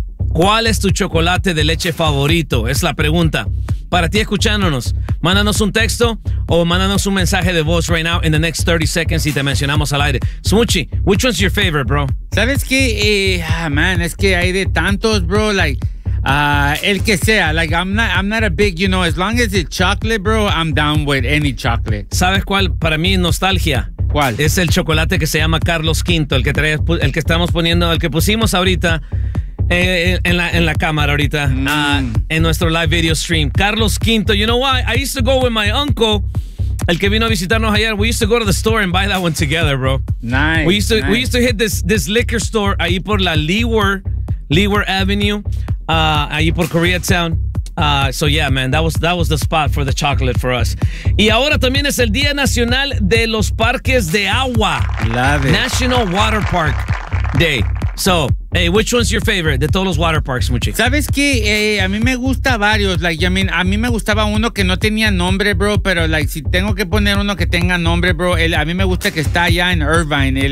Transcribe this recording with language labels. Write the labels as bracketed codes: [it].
[es] ¿Cuál es tu chocolate de leche favorito? Es la pregunta. Para ti escuchándonos, mándanos un texto o mándanos un mensaje de voz [en] right now in the next 30 seconds [es] y te mencionamos al aire. [en] Smuchi, which one's your favorite, bro? [es] ¿Sabes qué? Es que hay de tantos, bro, el que sea. [en] Like, I'm not a big, you know, as long as it's chocolate, bro, I'm down with any chocolate. [es] ¿Sabes cuál? Para mí, nostalgia. ¿Cuál? Es el chocolate que se llama Carlos V, el que pusimos ahorita. En la cámara ahorita, en nuestro live video stream. [en] Carlos V, you know why? I used to go with my uncle, [es] el que vino a visitarnos ayer. [en] We used to go to the store and buy that one together, bro. Nice. We used to hit this liquor store [es] ahí por la [en] Leeward Avenue, ahí por Koreatown. So yeah, man, that was the spot for the chocolate for us. [es] Y ahora también es el Día Nacional de los Parques de Agua. [en] Love it. National Water Park Day. So, hey, which one's your favorite? [es] De todos los [en] water parks, Muchi. [es] ¿Sabes qué? A mí me gusta varios. [en] Like, I mean, [es] a mí me gustaba uno que no tenía nombre, bro. Pero, like, si tengo que poner uno que tenga nombre, bro, a mí me gusta que está allá en Irvine.